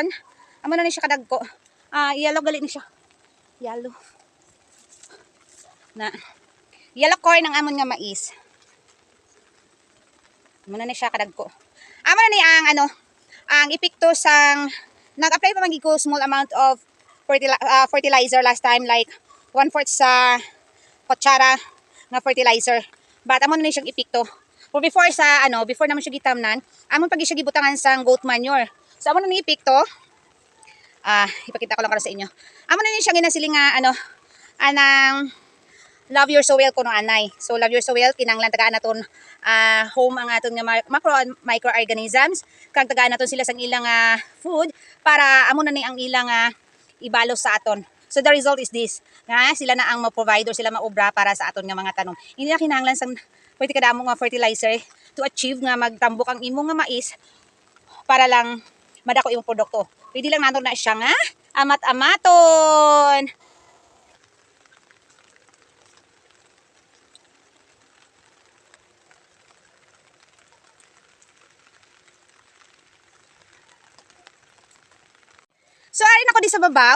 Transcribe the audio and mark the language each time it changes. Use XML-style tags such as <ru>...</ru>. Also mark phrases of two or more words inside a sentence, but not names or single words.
<hil>Amo na ni siya kadagko. Yellow gali ni siya. Yellow. Na.</hil> <en>Yellow corn</en> <hil>ang amon nga mais. Amo na ni siya kadagko. Amo na ni ang epekto sang nag-apply pa magig ko</hil> <en>small amount of fertilizer last time,</en> <hil>like 1/4 sa kutsara nga fertilizer. But amo na ni siyang epekto. Or before sa before naman siya gitamnan, amon pag siya gibutangan sang</hil> <en>goat manure.</en> <hil>So amo na ni epekto. Ipakita ko lang karon sa inyo. Amo na ni siya ginasiling nga anang</hil> <en>love your soil</en> <hil>kuno anay. So</hil> <en>love your soil</en> <hil>kinanglan tagaan naton home ang aton nga</hil> <en>macro and microorganisms,</en> <hil>kag tagaan naton sila sang ilang food para amo na ni ang ilang ibalos sa aton.</hil> <en>So the result is this,</en> <hil>nga sila na ang ma-provide or sila maobra para sa aton nga mga tanom. Hindi na kinahanglan sang pwede kada mo nga fertilizer</hil> <en>to achieve</en> <hil>nga magtambok ang imong nga mais para lang madako imong produkto. Pwede lang naton na siya nga amat-amaton. So arin ako di sa babaw.</hil>